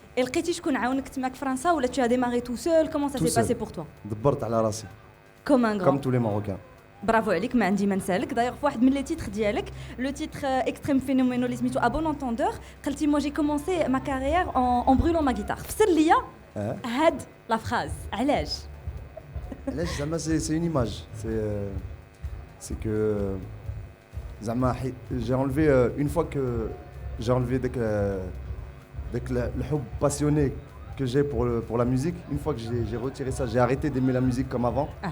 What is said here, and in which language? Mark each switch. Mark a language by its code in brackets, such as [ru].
[fr] Et [ar] لقيتي شكون عاونك تماك فرنسا ولا [fr] tu as démarré tout seul? Comment ça s'est passé pour toi? [ar] دبرت على راسي. [fr] Comme un grand. Comme tous les Marocains. [ar] برافو عليك ما عندي ما نسالك. D'ailleurs في واحد من لي تيتر ديالك لو تيتر اكستريم فينومينو اللي سميتو ا بون انتوندور قلتي [fr] moi j'ai commencé ma carrière en brûlant ma guitare. [ar] فسر ليا هاد لا فراز علاش؟ علاش زعما [fr] c'est une image, c'est que زعما j'ai enlevé une fois que j'ai enlevé dès que le حب passionné que j'ai pour la musique, une fois que j'ai retiré ça, j'ai arrêté d'aimer la musique comme avant.